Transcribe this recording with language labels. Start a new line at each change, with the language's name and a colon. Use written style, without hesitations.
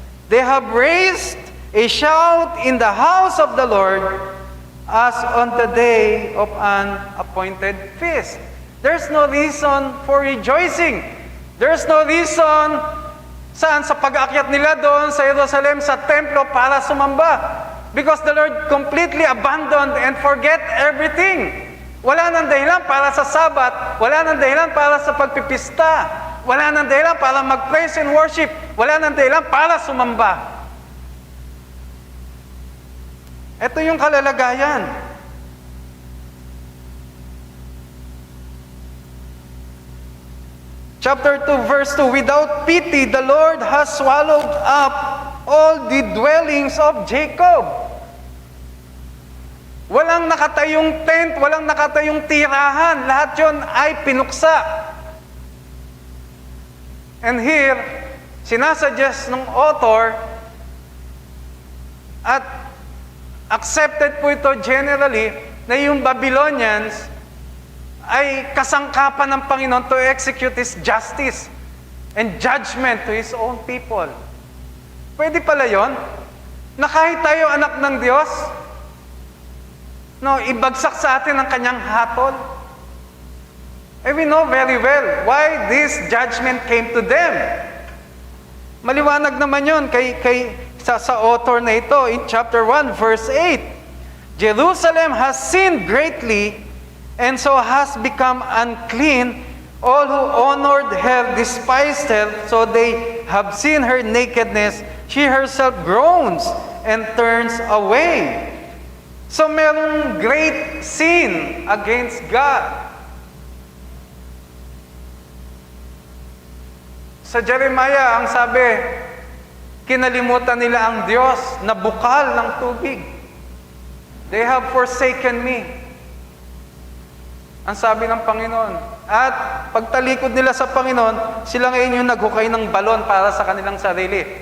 English: They have raised a shout in the house of the Lord as on the day of an appointed feast. There's no reason for rejoicing. There's no reason
Filipino: saan sa pag-aakyat nila doon sa Jerusalem, sa templo para sumamba.
English: Because the Lord completely abandoned and forget everything.
Filipino: Wala nang dahilan para sa Sabat, wala nang dahilan para sa pagpipista, wala nang dahilan para mag-
English: praise and worship,
Filipino: wala nang dahilan para sumamba. Ito yung kalalagayan.
English: Chapter 2, verse 2, without pity, the Lord has swallowed up all the dwellings of Jacob.
Filipino: Walang nakatayong tent, walang nakatayong tirahan, lahat yon ay pinuksa.
English: And here,
Filipino: sinasuggest ng author, at accepted po ito generally, na yung Babylonians ay kasangkapan ng Panginoon
English: to execute His justice and judgment to His own people.
Filipino: Pwede pala yon? Na kahit tayo anak ng Diyos, no, ibagsak sa atin ang kanyang hatol.
English: And we know very well why this judgment came to them.
Filipino: Maliwanag naman yun sa author na ito
English: in chapter 1, verse 8. Jerusalem has sinned greatly and so has become unclean. All who honored her despised her, so they have seen her nakedness. She herself groans and turns away. So
Filipino: merong
English: great sin against God.
Filipino: Sa Jeremiah, ang sabi, kinalimutan nila ang Diyos na bukal ng tubig.
English: They have forsaken me.
Filipino: Ang sabi ng Panginoon. At pagtalikod nila sa Panginoon, sila ngayon yung naghukay ng balon para sa kanilang sarili.